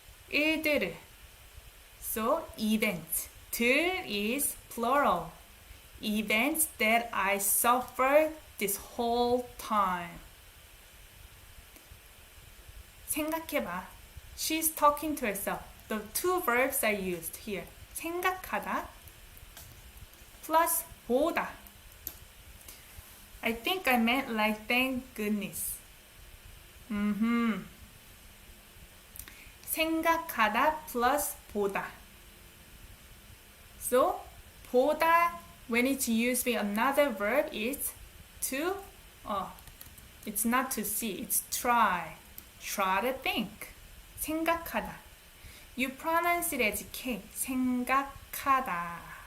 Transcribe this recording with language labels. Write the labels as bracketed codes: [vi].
[en] 일들을. So events. 들 is plural. Events that I suffered this whole time. [ko] 생각해봐. [en] She's talking to herself. The two verbs are used here. 생각하다 plus 보다. I think I meant like thank goodness. 생각하다 plus 보다. So 보다 when it's used with another verb is to it's not to see, it's try to think. 생각하다. You pronounce it as K. [ko] 생각하다.